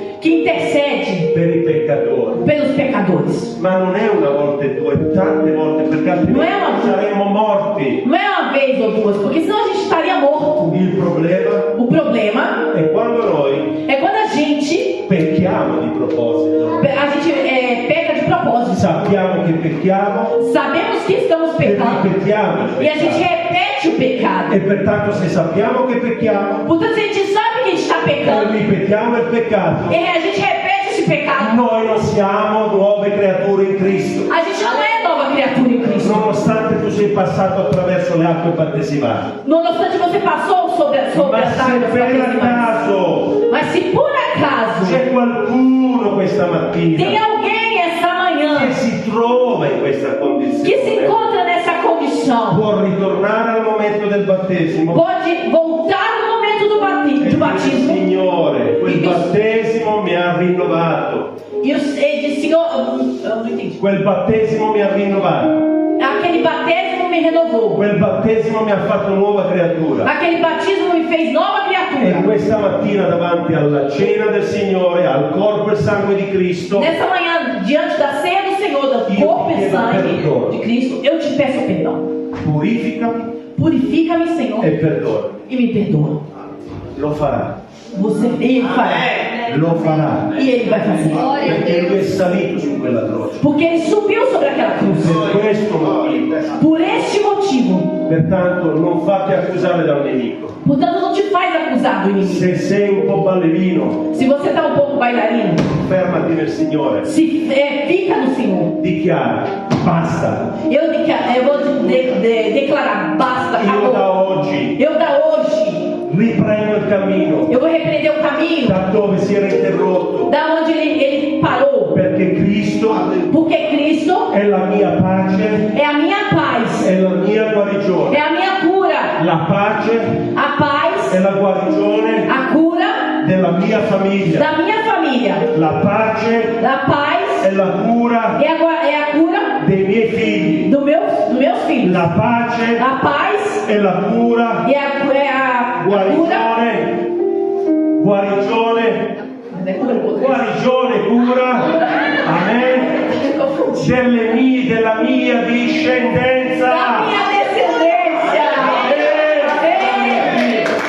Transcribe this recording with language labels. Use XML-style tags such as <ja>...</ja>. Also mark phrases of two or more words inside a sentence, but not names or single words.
<pt>que intercede</pt> <it>per i peccatori.</it> <pt>pelos pecadores.</pt> <it>Ma non è una volta e due, tante volte, perché altrimenti Non è una- saremmo morti.</it> <pt>Não é uma vez ou duas, porque senão a gente estaria morto.</pt> <it>Il problema</it> <pt>O problema</pt> <it>è quando noi</it> <pt>é quando a gente</pt> <it>pecchiamo di proposito.</it> <pt>peca de propósito.</pt> <it>Sappiamo che pecchiamo</it> <pt>Sabemos que estamos e pecando</pt> <it>ripetiamo il</it> <pt>e a gente</pt> <it>peccato.</it> <pt>repete o pecado.</pt> <it>E pertanto se sappiamo che pecchiamo</it> <pt>Portanto, se a gente sabe que a gente está e pecando</pt> <it>ripetiamo il peccato,</it> <pt>e a gente repete esse pecado,</pt> <it>noi non siamo nuove creature in Cristo.</it> <pt>a gente não é nova criatura em Cristo.</pt> <it>Nonostante tu sei passato attraverso le acque battesimali.</it> <pt>Não obstante, você passou sobre</pt> <it>Ma</it> <pt>as</pt> <it>se</it> <pt>águas</pt> <it>per</it> <pt>batismais.</pt> <it>caso</it> <pt>Mas se por acaso</pt> <it>c'è qualcuno questa</it> <pt>tem</pt> <it>mattina</it> <pt>alguém essa</pt> <it>che</it> <pt>manhã</pt> <it>si trova in questa</it> <pt>que se</pt> <it>condizione,</it> <pt>encontra nessa condição,</pt> <it>può ritornare al momento del battesimo</it> <pt>pode voltar no momento do</pt> <it>e dire:</it> <pt>batismo</pt> <it>Signore, quel battesimo mi ha rinnovato,</it> <pt>e diz: Senhor, eu não entendi.</pt> <it>quel battesimo mi ha rinnovato,</it> <pt>Aquele batismo me renovou.</pt> <it>quel battesimo mi ha fatto nuova creatura.</it> <pt>Aquele batismo me fez nova</pt> <it>E</it> <pt>criatura.</pt> <it>questa mattina davanti alla cena del Signore, al corpo e sangue di Cristo,</it> <pt>Nessa manhã, diante da ceia do Senhor, do</pt> <it>Io</it> <pt>corpo</pt> <it>ti</it> <pt>e</pt> <it>chiedo</it> <pt>sangue</pt> <it>perdono.</it> <pt>de Cristo, eu te peço perdão.</pt> <it>purificami</it> <pt>Purifica-me, Senhor,</pt> <it>e perdonami.</it> <pt>e me perdoa.</pt> <it>Lo farà,</it> <pt>Ele fará.</pt> <it>lo farà,</it> <pt>E Ele vai fazer.</pt> <it>perché Lui è salito su quella croce.</it> <pt>Porque Ele subiu sobre aquela cruz.</pt> <it>Per questo motivo,</it> <pt>Por este motivo.</pt> <it>pertanto, non fate accusare da un nemico.</it> <pt>Portanto, não te faz acusar do inimigo.</pt> <it>Se sei un po' ballerino,</it> <pt>Se você está um pouco bailarino,</pt> <it>fermati nel Signore,</it> <pt>fica no Senhor.</pt> <it>dichiara: basta.</it> <pt>Eu vou declarar: basta,</pt> <it>Io da</it> <pt>acabou.</pt> <it>oggi</it> <pt>Eu da hoje,</pt> <it>riprendo il cammino</it> <pt>eu vou repreender o caminho</pt> <it>da dove si era interrotto,</it> <pt>da onde ele parou.</pt> <it>perché Cristo</it> <pt>Porque Cristo</pt> <it>è la mia pace,</it> <pt>é a minha paz,</pt> <it>è la mia guarigione.</it> <pt>é a minha cura.</pt> <it>La pace</it> <pt>A paz,</pt> <it>è la guarigione</it> <pt>a cura</pt> <it>della mia famiglia.</it> <pt>da minha família.</pt> <it>La pace</it> <pt>A paz</pt> <it>è la cura</it> <pt>é a cura</pt> <it>dei miei figli.</it> <pt>dos meus filhos.</pt> <it>La pace</it> <pt>A paz</pt> <it>è la cura,</it> <pt>é a cura.</pt> <it>guarigione, cura, amen, della mia discendenza.</it> <pt>Da minha descendência. Amém.</pt>